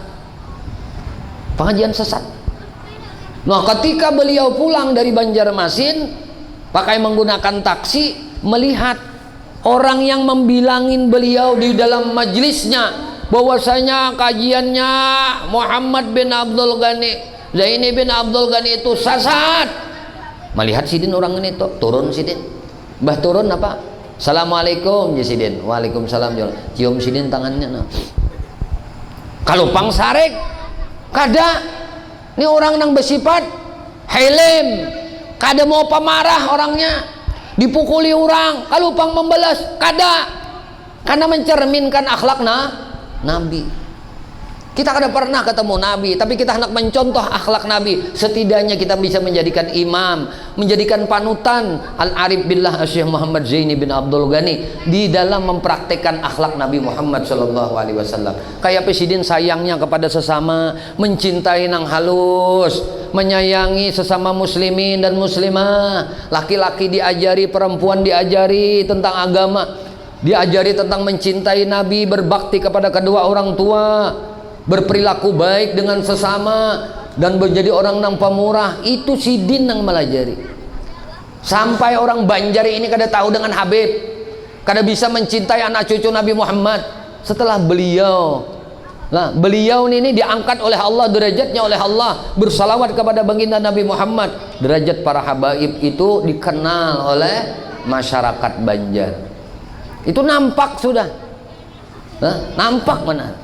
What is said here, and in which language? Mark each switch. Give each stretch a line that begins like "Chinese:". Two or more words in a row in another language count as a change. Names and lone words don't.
Indonesian: Pengajian sesat. Nah, ketika beliau pulang dari Banjarmasin pakai menggunakan taksi, melihat orang yang membilangin beliau di dalam majelisnya bahwasanya kajiannya Muhammad bin Abdul Ghani, Zaini bin Abdul Ghani itu sesat.
Banjar: Melihat sidin orang ini tuh turun sidin, bah turun apa?
Arabic: Assalamualaikum ya sidin.
Indonesian: Waalaikumsalam. Cium sidin tangannya. Nah.
Banjar: Kalau pangsarek kada, ini orang nang bersifat helm, kada mau pemarah orangnya, dipukuli orang, kalau pang membalas kada, karena mencerminkan akhlak Nabi. Kita kada pernah ketemu Nabi, tapi kita hendak mencontoh akhlak Nabi.
Indonesian: Setidaknya kita bisa menjadikan imam, menjadikan panutan Al-Arif Billah Syekh Muhammad Zaini bin Abdul Ghani di dalam mempraktekkan akhlak Nabi Muhammad SAW. Kayak presiden sayangnya kepada sesama, mencintai nang halus, menyayangi sesama muslimin dan muslimah. Laki-laki diajari, perempuan diajari tentang agama, diajari tentang mencintai Nabi, berbakti kepada kedua orang tua, berperilaku baik dengan sesama, dan menjadi orang nang pemurah.
Banjar: Itu sidin nang melajari. Sampai orang Banjar ini kada tahu dengan Habib, kada bisa mencintai anak cucu Nabi Muhammad setelah beliau.
Indonesian: Nah, beliau ini diangkat oleh Allah, derajatnya oleh Allah, bersalawat kepada baginda Nabi Muhammad. Derajat para habaib itu dikenal oleh masyarakat Banjar. Itu nampak sudah. Nampak benar.